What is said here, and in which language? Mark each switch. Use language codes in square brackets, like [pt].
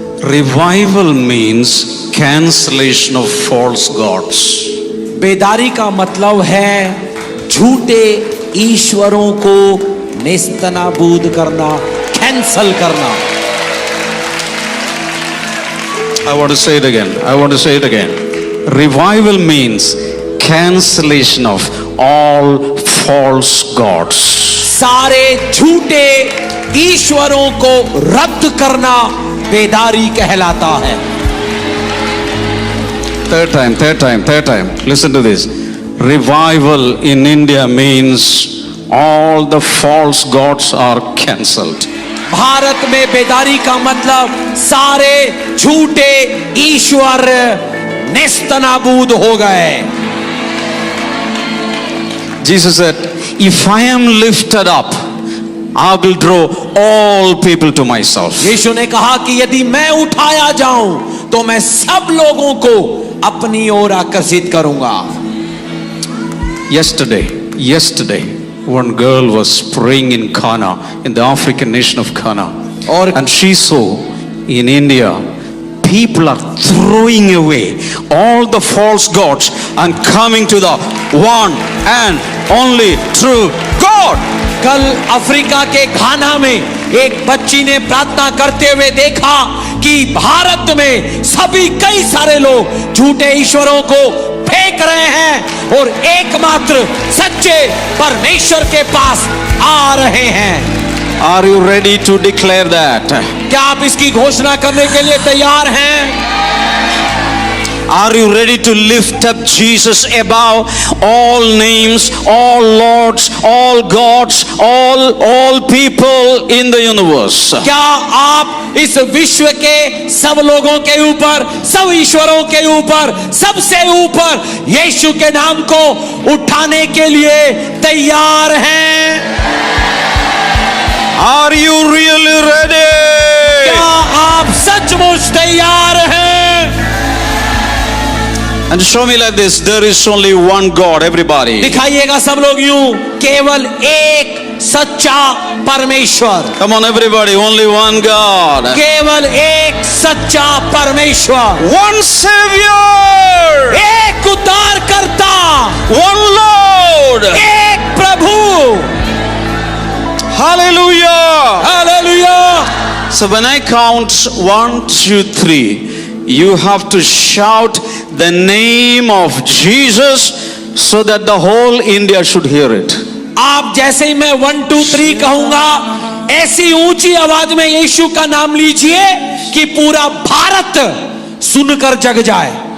[en] Revival means cancellation of false gods. [hi] बेदारी का मतलब है झूठे ईश्वरों को नेस्तनाबूद करना, कैंसल करना. [en] I want to say it again. I want to say it again. Revival means cancellation of all false gods. [hi] सारे झूठे ईश्वरों को रद्द करना बेदारी कहलाता है। [en] Third time. Listen to this. Revival in India means all the false gods are cancelled. [hi] Bharat में बेदारी का मतलब सारे झूठे ईश्वर नेस्तनाबूद हो गए। [en] Jesus said, if I am lifted up, I will draw all people to myself. [hi] यीशु ने कहा कि यदि मैं उठाया जाऊं तो मैं सब लोगों को अपनी ओर आकर्षित करूंगा। [en] Yesterday, one girl was praying in Ghana, in the African nation of Ghana. And she saw in India, people are throwing away all the false gods and coming to the one and only true God. [hi] कल Africa के घाना में एक बच्ची ने प्रार्थना करते हुए देखा कि भारत में सभी कई सारे लोग झूठे ईश्वरों को फेंक रहे हैं और एकमात्र सच्चे परमेश्वर के पास आ रहे हैं। [en] Are you ready to declare that? [hi] क्या आप इसकी घोषणा करने के लिए तैयार हैं? [en] Are you ready to lift up Jesus above all names, all lords, all gods, all people in the universe? [hi] क्या आप इस विश्व के सब लोगों के ऊपर, सब ईश्वरों के ऊपर, सबसे ऊपर यीशु के नाम को उठाने के लिए तैयार हैं? [en] Are you really ready? [hi] क्या आप सचमुच तैयार हैं? [en] And show me like this, there is only one God, everybody. [hi] दिखाइएगा सब लोग यूं, केवल एक सच्चा परमेश्वर। [en] Come on everybody, only one God. [hi] केवल एक सच्चा परमेश्वर। [en] One Savior. [hi] एक उद्धारकर्ता। [en] One Lord. [hi] एक प्रभु। [en] Hallelujah. [hi] Hallelujah. [en] So when I count 1, 2, 3, you have to shout the name of Jesus so that the whole India should hear it. [hi] आप जैसे ही मैं 1, 2, 3 कहूंगा, ऐसी ऊंची आवाज में यीशु का नाम लीजिए कि पूरा भारत सुनकर जग जाए।